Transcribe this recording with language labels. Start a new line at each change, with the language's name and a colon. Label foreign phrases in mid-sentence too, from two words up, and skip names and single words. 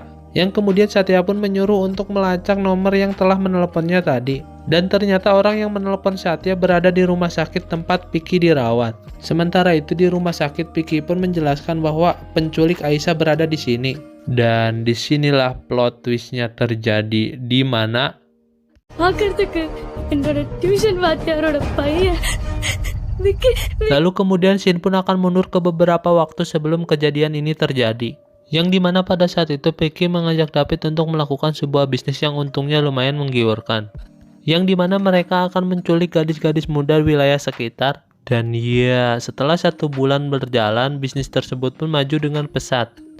Indonesian: Yang kemudian Satya pun menyuruh untuk melacak nomor yang telah menelponnya tadi. Dan ternyata orang yang menelepon Satya berada di rumah sakit tempat Piki dirawat. Sementara itu di rumah sakit Piki pun menjelaskan bahwa penculik Aisyah berada di sini. Dan disinilah
English: plot twistnya
Indonesian: terjadi, di mana
Tamil: பார்க்கறதுக்கு என்னோட டியூஷன் வாத்தியாரோட பையன் விக்கி.
Indonesian: lalu kemudian scene pun akan mundur ke beberapa waktu sebelum kejadian ini terjadi. Yang dimana pada saat itu Piki mengajak David untuk melakukan sebuah bisnis yang untungnya lumayan menggiurkan. Yang dimana mereka akan menculik gadis-gadis muda wilayah sekitar. Dan ya, setelah 1 bulan berjalan, bisnis tersebut pun maju dengan pesat.